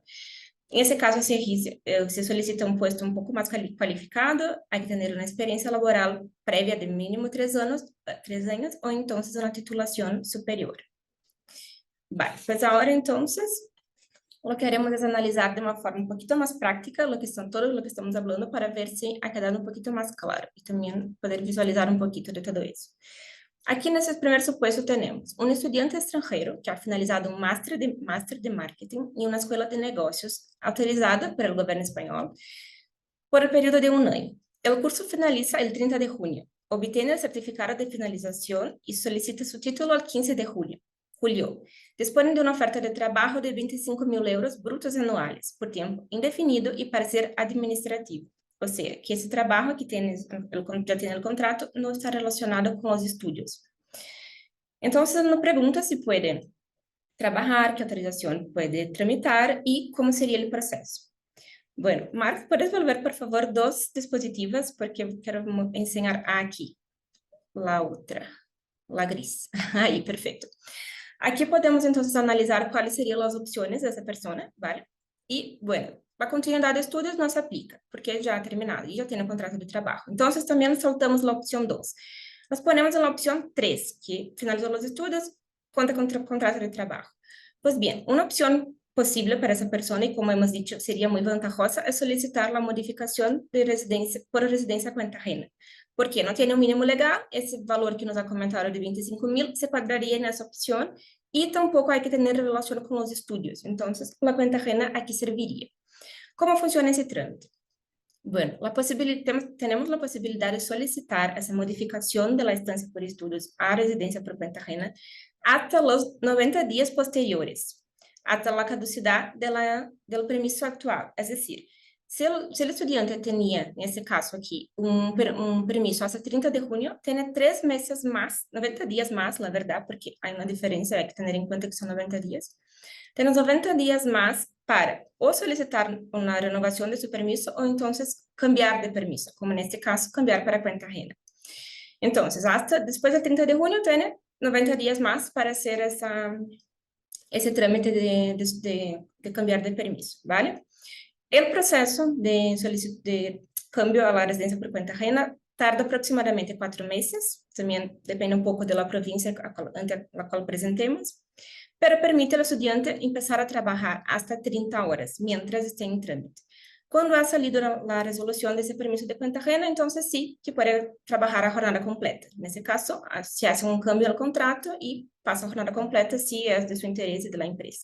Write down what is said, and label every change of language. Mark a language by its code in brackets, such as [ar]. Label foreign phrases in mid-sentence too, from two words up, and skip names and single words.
[es] En ese caso, se solicita un puesto un poco más cualificado, hay que tener una experiencia laboral previa de mínimo 3 años, o entonces una titulación superior. Vale, pues ahora entonces lo que haremos es analizar de una forma un poquito más práctica todo lo que estamos hablando para ver si ha quedado un poquito más claro y también poder visualizar un poquito de todo eso. [pt] Aquí nesse primeiro suposto temos um estudante estrangeiro que ha finalizado um máster de marketing em uma escola de negócios autorizada pelo governo espanhol por o período de 1 ano. [es] O curso finaliza el 30 de junio. Obtiene el certificado de finalización y solicita su título el 15 de julio. Dispone de una oferta de trabajo de 25.000 euros brutos anuales por tiempo indefinido y para ser administrativo. O sea, [pt] que esse trabalho que já tem o contrato não está relacionado com os estudos. Então, nos pergunta se pode trabalhar, que autorização pode tramitar e como seria o processo. [es] Bueno, Marc, ¿puedes volver, por favor, 2 dispositivos? [pt] Porque quero ensinar aqui. La outra, [es] la gris. [pt] Aí, perfeito. Aqui podemos, então, analisar quais seriam as opções dessa pessoa, ¿vale? E, bueno, a continuidade de estudos não se aplica, porque já ha terminado e já tem o contrato de trabalho. Então, também saltamos a opção 2. Nós ponemos na opção 3, que finalizou os estudos, conta com contrato de trabalho. Pois bem, uma opção possível para essa pessoa, e como [es] hemos dicho, [pt] seria muito vantajosa, é solicitar a modificação de residência por residência [es] cuenta ajena. [pt] Porque não tem um mínimo legal, esse valor que nos ha comentado de 25.000 se quadraria nessa opção, e tampouco há que ter relação com os estudos. Então, a [es] cuenta ajena [pt] aqui serviria. Como funciona esse trámite? [es] Bueno, tenemos la posibilidad de solicitar esa modificación de la estancia por estudios a residencia por cuenta ajena hasta los 90 días posteriores, hasta la caducidad del permiso actual. Es decir, si el estudiante tenía, en este caso aquí, un permiso hasta 30 de junio, tiene 3 meses más, 90 días más, la verdad, porque hay una diferencia, hay que tener en cuenta que son 90 días. [pt] Temos 90 dias mais para ou solicitar uma renovação de seu permiso ou então cambiar de permiso, como neste caso, cambiar para [es] cuenta ajena. [pt] Então, hasta depois do 30 de junho, tem 90 dias mais para fazer esse trâmite de cambiar de permiso, ¿vale? O processo de [es] cambio a la [pt] residência [es] por cuenta ajena [pt] tarda aproximadamente 4 meses, também depende um pouco da província a qual apresentemos, [es] pero permite al estudiante empezar a trabajar hasta 30 horas mientras esté en trámite. Cuando ha salido la resolución de ese permiso de cuenta ajena, entonces sí que puede trabajar a jornada completa. En ese caso, se hace un cambio al contrato y pasa a jornada completa si es de su interés y de la empresa.